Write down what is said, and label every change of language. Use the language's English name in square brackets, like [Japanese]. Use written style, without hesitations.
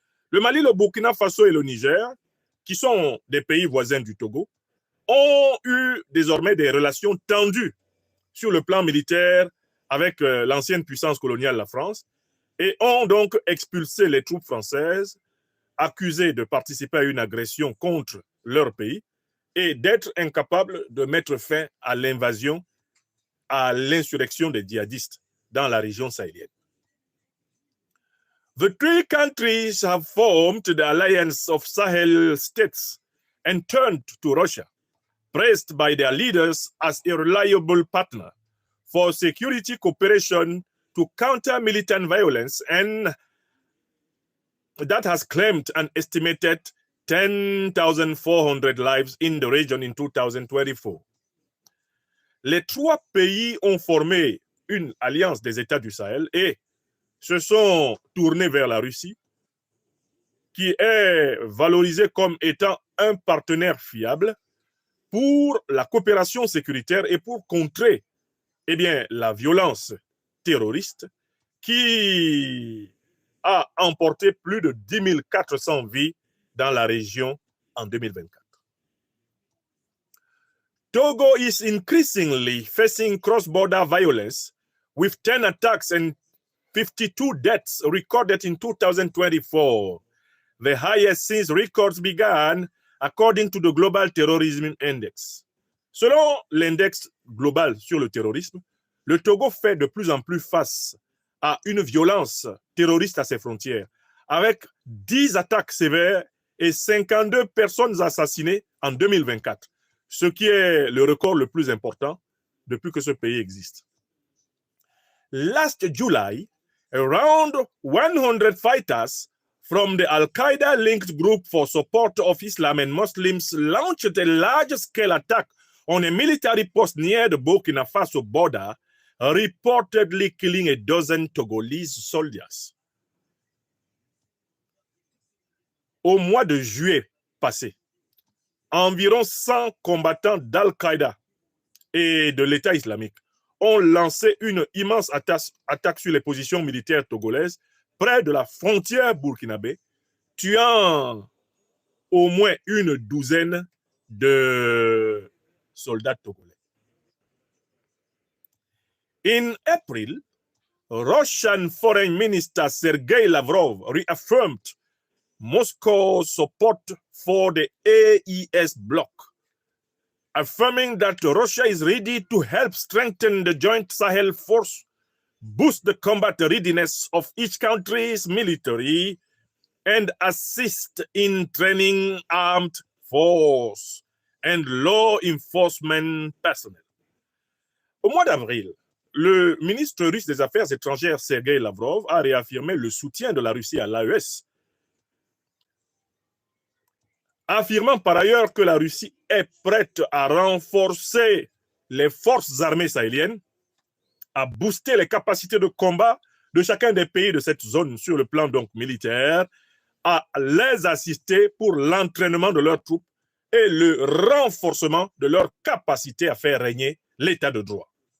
[French] Le Mali, le Burkina Faso et le Niger, qui sont des pays voisins du Togo, ont eu désormais des relations tendues sur le plan militaire avec l'ancienne puissance coloniale, la France, et ont donc expulsé les troupes françaises accusées de participer à une agression contre leur pays et d'être incapables de mettre fin à l'invasion, à l'insurrection des djihadistes dans la région sahélienne. [English] The three countries have formed the Alliance of Sahel States and turned to Russia, praised by their leaders as a reliable partner for security cooperation to counter militant violence, and that has claimed an estimated 10,400 lives in the region in 2024. [French] Les trois pays ont formé une alliance des États du Sahel et se sont tournés vers la Russie, qui est valorisée comme étant un partenaire fiable pour la coopération sécuritaire et pour contrer la violence terroriste qui a emporté plus de 10 400 vies dans la région en 2024. [English] Togo is increasingly facing cross-border violence with 10 attacks and 52 deaths recorded in 2024, the highest since records began, according to the Global Terrorism Index. [French] Selon l'index global sur le terrorisme, le Togo fait de plus en plus face à une violence terroriste à ses frontières, avec 10 attaques sévères et 52 personnes assassinées en 2024, ce qui est le record le plus important depuis que ce pays existe. [English] Last July, around 100 fighters from the Al-Qaeda-linked group for support of Islam and Muslims launched a large-scale attack on a military post near the Burkina Faso border, reportedly killing a dozen Togolese soldiers. [French] Au mois de juillet passé, environ 100 combattants d'Al-Qaïda et de l'État islamique ont lancé une immense attaque sur les positions militaires togolaises près de la frontière burkinabé, tuant au moins une douzaine de soldats togolais. [English] In April, Russian Foreign Minister Sergei Lavrov reaffirmed Moscow's support for the AES bloc, affirming that Russia is ready to help strengthen the joint Sahel force, boost the combat readiness of each country's military, and assist in training armed force and law enforcement personnel. [French] Au mois d'avril, le ministre russe des Affaires étrangères Sergei Lavrov a réaffirmé le soutien de la Russie à l'AES, affirmant par ailleurs que la Russie est prête à renforcer les forces armées sahéliennes, à booster les capacités de combat de chacun des pays de cette zone sur le plan donc militaire, à les assister pour l'entraînement de leurs troupes et le renforcement de leur capacité à faire régner l'état de droit.